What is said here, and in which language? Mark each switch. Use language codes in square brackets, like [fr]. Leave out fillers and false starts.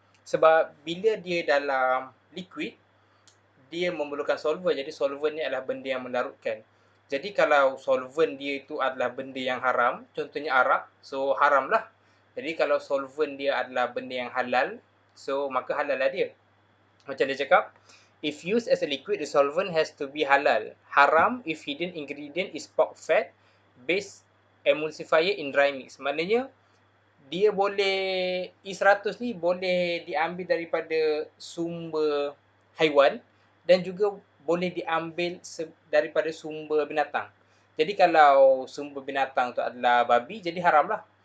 [ms] Sebab bila dia dalam liquid, dia memerlukan solvent. Jadi solvent ni adalah benda yang melarutkan. Jadi kalau solvent dia itu adalah benda yang haram, contohnya arak, so haram lah. Jadi kalau solvent dia adalah benda yang halal, so maka halal lah dia. Macam dia cakap, [en] if used as a liquid, the solvent has to be halal. Haram if hidden ingredient is pork fat based emulsifier in dry mix. [ms] Maknanya dia boleh, E100 ni boleh diambil daripada sumber haiwan dan juga boleh diambil daripada sumber binatang. Jadi kalau sumber binatang tu adalah babi, jadi haram lah.